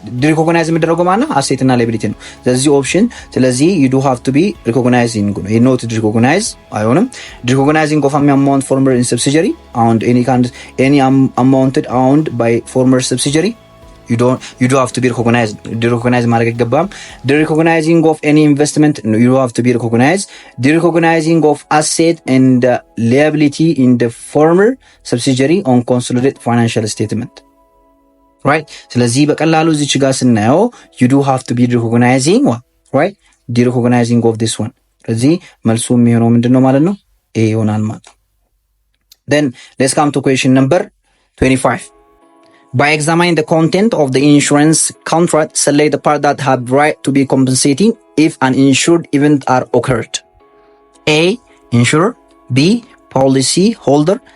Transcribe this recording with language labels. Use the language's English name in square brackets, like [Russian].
[Amharic] ሪኮግናይዝ የሚደረገው ማና አሴት እና ላይቢሊቲ ነው። [English] ስለዚህ ኦፕሽን ስለዚህ you do have to be recognizing ነው። you not recognize አይሆንም። recognizing of amount former in subsidiary and any amounted owned by former subsidiary you do have to be recognized. [Amharic] Recognize ማድረግ አይገባም። [English] the recognizing of any investment you do have to be recognized. The recognizing of asset and liability in the former subsidiary on consolidated financial statement, right? [Amharic] ስለዚህ በቀላሉ እዚች ጋር ስናየው [English] you do have to be recognizing what, right? The recognizing of this one። [Amharic] ስለዚህ መልሱ የሚሆነው ምንድነው ማለት ነው? A ይሆናል ማለት ነው። [English] Then let's come to question number 25. By examining the content of the insurance contract, select the part that have right to be compensating if an insured event are occurred. A, insurer. B, policy holder.